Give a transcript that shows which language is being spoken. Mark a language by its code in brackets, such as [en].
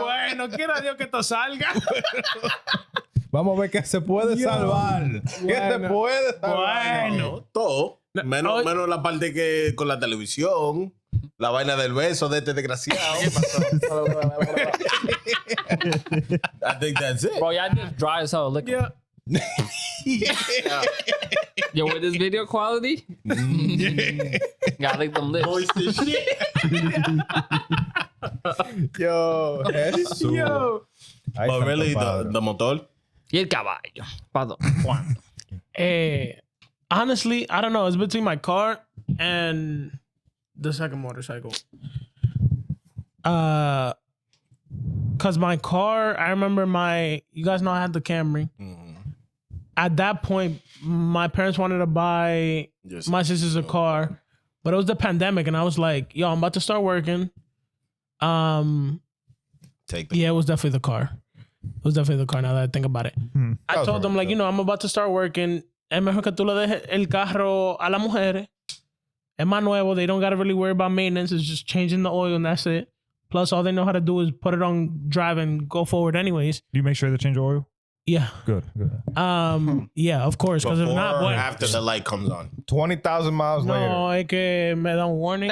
[es] bueno. Quiera Dios que esto salga. Vamos a ver qué se puede salvar. ¿Qué se Bueno. puede salvar? Bueno. Todo. hoy- Menos la parte que con la televisión. La vaina del beso de este desgraciado. [en] I think that's it. Bro, y'all just dry as hell. Look. Yeah. Yo, with this video quality, gotta lick them lips. Yo, Jesús. Yo. [es] Ay, [en] But really, [es] santo padre. [en] the motor. [es] Y el caballo. ¿Cuándo? [en] Honestly, I don't know. It's between my car and the second motorcycle. Cause my car, I remember you guys know I had the Camry. At that point, my parents wanted to buy Yes. my sister's a car, but it was the pandemic, and I was like, "Yo, I'm about to start working." Take the Yeah, it was definitely the car. It was definitely the car. Now that I think about it, I told them like, I'm about to start working. [es] Es mejor que tú le dejes el carro a las mujeres. Es más nuevo. [en] They don't gotta really worry about maintenance. It's just changing the oil and that's it. Plus, all they know how to do is put it on drive and go forward anyways. Do you make sure they change the oil? Yeah. Good. Yeah, of course. Because if not, Before or what? after the light comes on. 20,000 miles later. [es] No, es que me da un warning.